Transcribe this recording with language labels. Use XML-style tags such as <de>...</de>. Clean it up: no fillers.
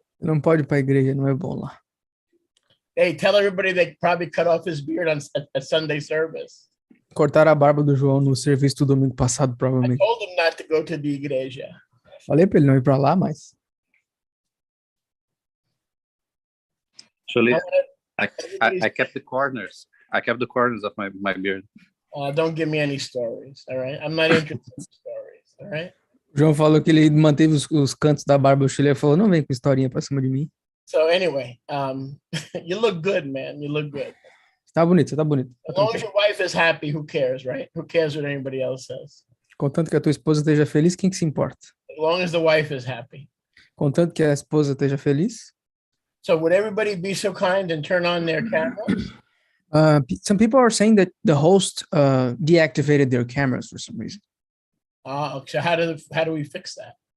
<pt>Não pode ir pra igreja, não é bom lá.</pt> <en>Hey, tell everybody they probably cut off his beard at Sunday service.</en> <pt>Cortaram a barba do João no serviço do domingo passado,</pt> <en>I</en> <pt>provavelmente.</pt> <en>told him not to go to the igreja.</en> <pt>Falei pra ele não ir pra lá, mas...</pt> <en>Actually, I kept the corners. I kept the corners of my beard. Don't give me any stories, all right? I'm not interested in stories, all right?</en> <pt>O João falou que ele manteve os cantos da barba. O Chile falou, não vem com historinha pra cima de mim.</pt> <en>So anyway, you look good, man. You look good.</en> <pt>Você tá bonito, você tá bonito.</pt> <en>As long as your wife is happy, who cares, right? Who cares what anybody else says?</en> <pt>Contanto que a tua esposa esteja feliz, quem que se importa?</pt> <en>As long as the wife is happy.</en> <pt>Contanto que a esposa esteja feliz.</pt> <en>So would everybody be so kind and turn on their cameras? Some people are saying that the host deactivated their cameras for some reason. So how do we fix that?</en>